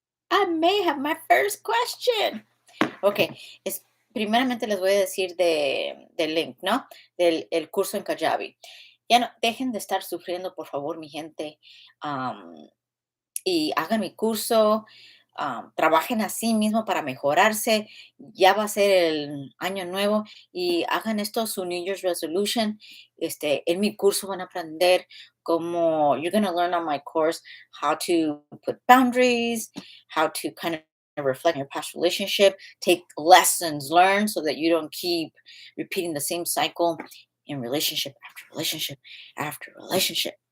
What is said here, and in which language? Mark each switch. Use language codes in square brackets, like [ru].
[en] I may have my first question. [es] Ok, primeramente les voy a decir del link, ¿no? Del el curso en Kajabi. Ya no, dejen de estar sufriendo, por favor, mi gente, y hagan mi curso, trabajen así mismo para mejorarse. Ya va a ser el año nuevo y hagan esto su [en] New Year's resolution. [es] En mi curso van a aprender cómo, [en] you're going to learn on my course how to put boundaries, how to kind of reflect on your past relationship, take lessons learned so that you don't keep repeating the same cycle in relationship after relationship after relationship.